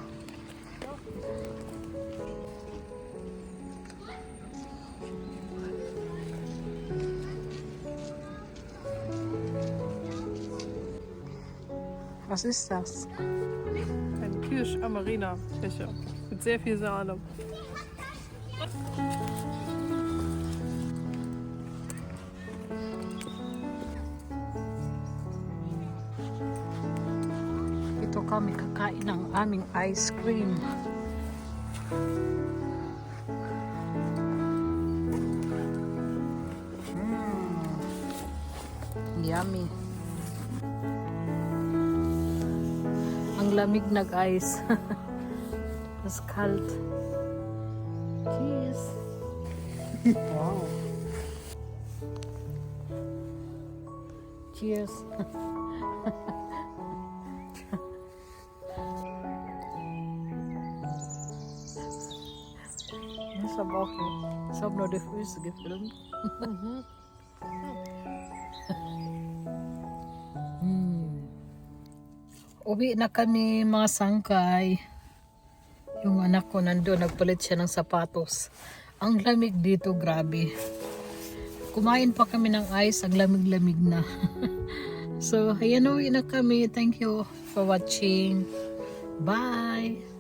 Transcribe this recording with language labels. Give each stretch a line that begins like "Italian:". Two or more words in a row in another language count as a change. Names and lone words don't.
German: Was ist das? Ein Kirsch-Amarena-Becher mit sehr viel Sahne.
Filipino: Ito kami kakain ng aming
English: ice cream. Yummy.
Filipino: Ang lamig nag-ice.
German: Das kalt. Cheers.
English: Wow. Cheers.
German: Ich habe auch ich hab nur die Füße gefilmt.
Filipino: Uwi na kami mga sangkay. Yung anak ko nandun, nagpalit siya ng sapatos. Ang lamig dito, grabe. Kumain pa kami ng ice, ang lamig-lamig na. So, ayan, uwi na kami.
English: Thank you for watching. Bye!